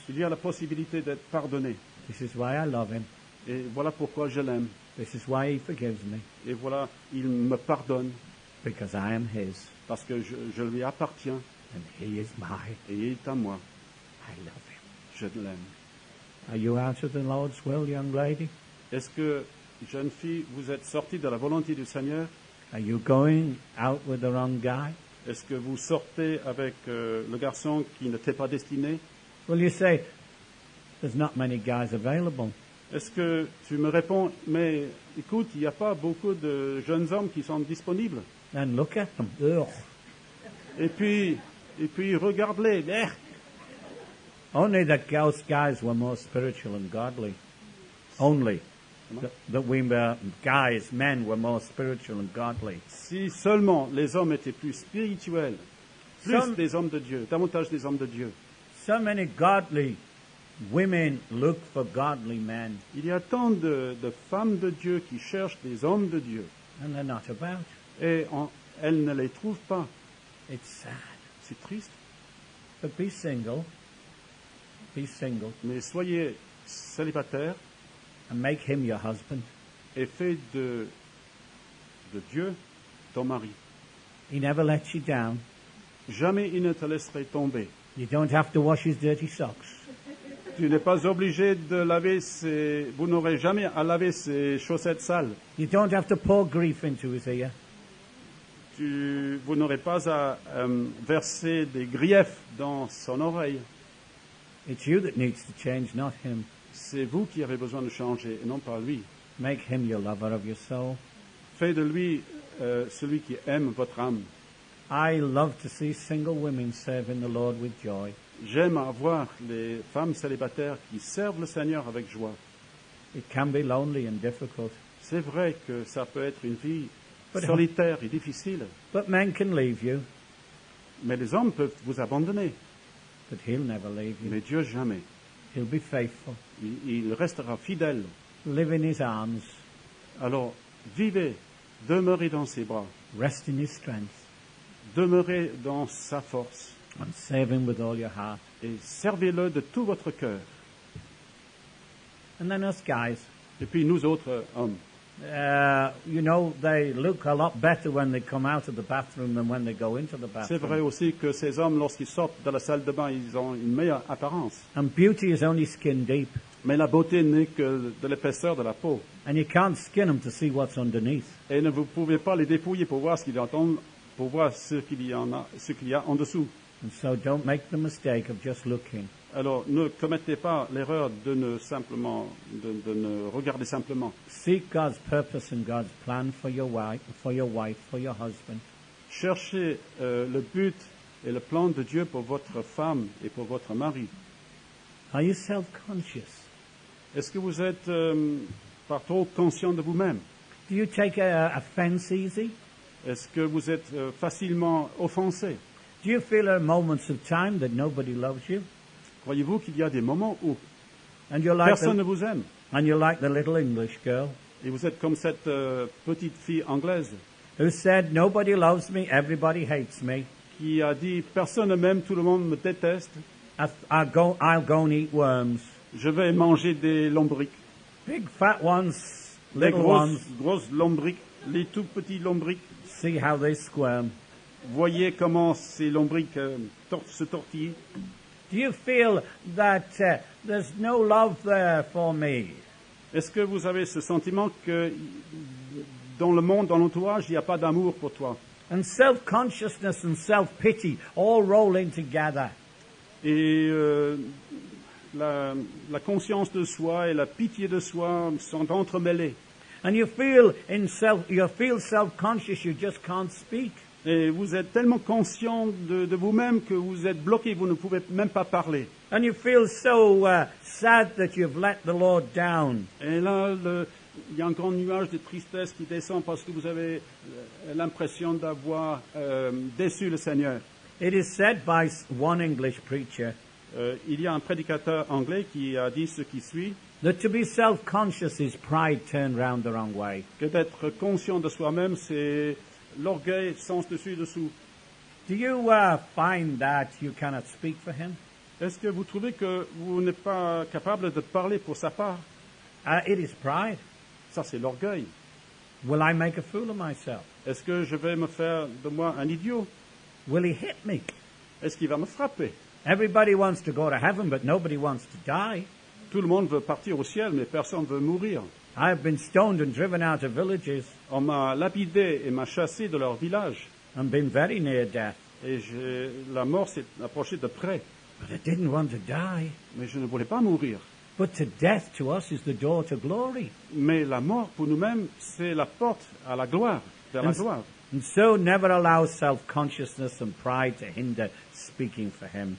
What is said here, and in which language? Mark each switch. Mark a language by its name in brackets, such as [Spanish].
[French] Il y a la possibilité d'être pardonné. [English] This is why I love him. [French] Et voilà pourquoi je l'aime. [English] This is why he forgives me, [French] Et voilà, il me pardonne [English] because I am his [French] parce que je lui appartiens [English] and he is mine. [French] et il est à moi. [English] I love him. [French] Je l'aime. [English] Are you out of the Lord's will, young lady? [French] Est-ce que, jeune fille, vous êtes sortie de la volonté du Seigneur? [English] Are you going out with the wrong guy? [French] Est-ce que vous sortez avec le garçon qui ne t'est pas destiné? [English] Well, you say, there's not many guys available. [French] Est-ce que tu me réponds, mais écoute, il n'y a pas beaucoup de jeunes hommes qui sont disponibles. [English] Then look at them. Ugh. [French] Et puis regarde-les. [English] Only that those guys were more spiritual and godly. Only that we were guys, men were more spiritual and godly. [French] Si seulement les hommes étaient plus spirituels, plus [English] Some- [French] des hommes de Dieu, davantage des hommes de Dieu. [English] So many godly women look for godly men, [French] Il y a tant de femmes de Dieu qui cherchent des hommes de Dieu [English] and they're not about. [French] et elles ne les trouvent pas. [English] It's sad. [French] C'est triste, [English] But be single. Be single [French] mais soyez célibataires [English] and make him your husband. [French] et fais de Dieu ton mari. [English] He never lets you down. [French] Jamais il ne te laisserait tomber. [English] You don't have to wash his dirty socks. [French] Tu n'es pas obligé de laver vous n'aurez jamais à laver ses chaussettes sales. [English] You don't have to pour grief into his ear. [French] Vous n'aurez pas à verser des griefs dans son oreille. [English] It's you that needs to change, not him. [French] C'est vous qui avez besoin de changer et non pas lui. [English] Make him your lover of your soul. [French] Faites de lui celui qui aime votre âme. [English] I love to see single women serving the Lord with joy. [French] J'aime avoir les femmes célibataires qui servent le Seigneur avec joie. [English] It can be lonely and difficult, [French] C'est vrai que ça peut être une vie [English] But- [French] solitaire et difficile, [English] but men can leave you, [French] mais les hommes peuvent vous abandonner, [English] but he'll never leave you. [French] mais Dieu jamais. [English] He'll be faithful. [French] Il restera fidèle. [English] Live in his arms. [French] Alors, vivez, demeurez dans ses bras, [English] Rest in his strength. [French] demeurez dans sa force [English] And serve him with all your heart. [French] et servez-le de tout votre cœur. [English] And then us guys, [French] Et puis nous autres hommes, [English] you know, they look a lot better when they come out of the bathroom than when they go into the [French] c'est vrai [English] bathroom. [French] aussi que ces hommes, lorsqu'ils sortent de la salle de bain, ils ont une meilleure apparence. [English] And beauty is only skin deep. [French] Mais la beauté n'est que de l'épaisseur de la peau. [English] And you can't skin them to see what's underneath. [French] Et vous ne pouvez pas les dépouiller pour voir ce qu'il y a pour voir ce qu'il y a en dessous. [English] And so don't make the mistake of just looking. [French] Alors ne commettez pas l'erreur de ne regarder simplement. [English] Seek God's purpose and God's plan for your wife, for your husband. [French] Cherchez le but et le plan de Dieu pour votre femme et pour votre mari. [English] Are you self-conscious? [French] Est-ce que vous êtes par trop conscient de vous-même? [English] Do you take offense easy? [French] Est-ce que vous êtes facilement offensé? [English] Do you feel at moments of time that nobody loves you? [French] Croyez-vous qu'il y a des moments où [English] And you're like [French] personne ne [English] the, [French] vous aime [English] and you're like the little English girl [French] et vous êtes comme cette petite fille anglaise [English] who said, "Nobody loves me, everybody hates me. [French] qui a dit personne ne m'aime, tout le monde me déteste, [English] I'll go and eat worms, [French] je vais manger des lombrics, [English] big fat ones, [French] des [English] little ones. [French] grosses lombrics, les tout petits lombrics. [English] See how they squirm." [French] Voyez comment ces lombrics se tortillent. [English] Do you feel that there's no love there for me? [French] Est-ce que vous avez ce sentiment que dans le monde, dans l'entourage, il n'y a pas d'amour pour toi? [English] And self-consciousness and self-pity all rolling together. [French] Et la conscience de soi et la pitié de soi sont entremêlées. [English] And you feel self-conscious, you just can't speak. [French] Et vous êtes tellement conscient de vous-même que vous êtes bloqué, vous ne pouvez même pas parler. [English] And you feel so sad that you've let the Lord down. [French] Et là, il y a un grand nuage de tristesse qui descend parce que vous avez l'impression d'avoir déçu le Seigneur. [English] It is said by one English preacher [French] Il y a un prédicateur anglais qui a dit ce qui suit, [English] that to be self-conscious is pride turned round the wrong way. [French] que d'être conscient de soi-même, c'est l'orgueil sens dessus dessous. [English] Do you find that you cannot speak for him? [French] Est-ce que vous trouvez que vous n'êtes pas capable de parler pour sa part? [English] It is pride. [French] Ça, c'est l'orgueil. [English] Will I make a fool of myself? [French] Est-ce que je vais me faire de moi un idiot? [English] Will he hit me? [French] Est-ce qu'il va me frapper? [English] Everybody wants to go to heaven, but nobody wants to die. [French] Tout le monde veut partir au ciel, mais personne ne veut mourir. [English] I have been stoned and driven out of villages [French] On m'a lapidé et m'a chassé de leur village. [English] and been very near death, [French] Et la mort s'est approchée de près. [English] but I didn't want to die. [French] Mais je ne voulais pas mourir. [English] But to death to us is the door to glory. [French] Mais la mort, pour nous-mêmes, c'est la porte à la gloire, vers la gloire. [English] And so never allow self-consciousness and pride to hinder speaking for him.